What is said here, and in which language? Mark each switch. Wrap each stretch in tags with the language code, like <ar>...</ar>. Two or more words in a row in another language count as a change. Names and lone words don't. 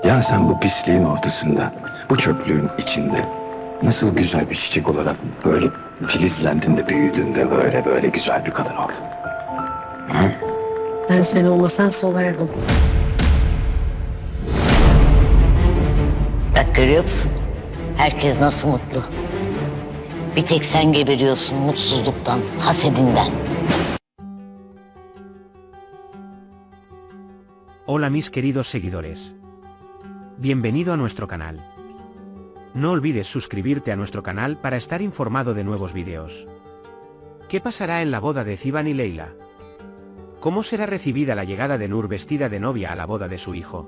<tr>Ya sen bu pisliğin ortasında, bu çöplüğün içinde nasıl güzel bir çiçek olarak böyle filizlendin de büyüdün de böyle güzel bir kadın oldun. Ha? Ben sen olmasan solardım. Bak görüyor musun? Herkes nasıl mutlu. Bir tek sen geberiyorsun mutsuzluktan, hasedinden.</tr> <es>Hola mis queridos seguidores. Bienvenido a nuestro canal. No olvides suscribirte a nuestro canal para estar informado de nuevos videos. ¿Qué pasará en la boda de Ziban y Leila? ¿Cómo será recibida la llegada de Nur vestida de novia a la boda de su hijo?</es>